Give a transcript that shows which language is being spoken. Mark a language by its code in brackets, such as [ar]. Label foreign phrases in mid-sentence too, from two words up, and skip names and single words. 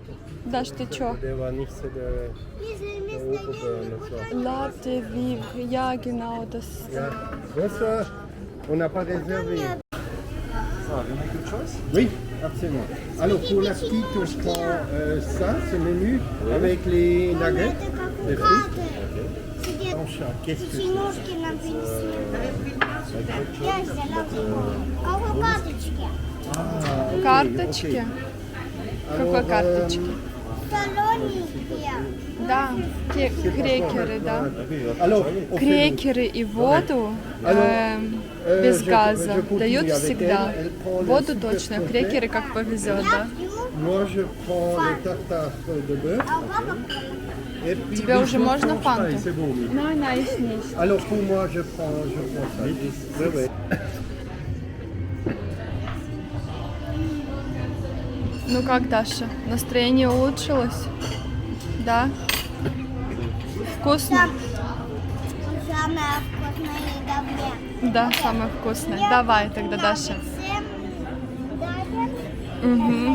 [ru] Даш, ты чё? [de] der war nicht so der Oberburner. So. Latte, Vivre, ja genau, das... Ja. [fr] Bonsoir. On n'a pas réservé. Ça, il y en a quelque chose? Oui, absolument. Alors pour la petite, on prend ça, ce menu, avec les nuggets, les frites. Ton chat, qu'est-ce que [ru] Печенюшки нам принесли. Я взяла. А вот карточки. [fr] c'est? [ru] Карточки? Какой карточки? Солененькие. Да, крекеры, да. [fr] Alors, on fait [ru] Крекеры и воду без газа дают всегда. Воду точно, крекеры как повезет, да? [fr] Moi, je prends le tartare de bœuf. Et puis, [ru] Тебе уже можно [fr] pareil, [ru] фанту? [fr] c'est bon, oui. [en] Ну, nice, nice. [fr] Alors pour moi, je prends ça. Oui, oui. [ru] Ну как, Даша, настроение улучшилось? Да? Вкусно? Самая вкусная еда в мире. Да, самое вкусное. Давай тогда, Даша. Угу.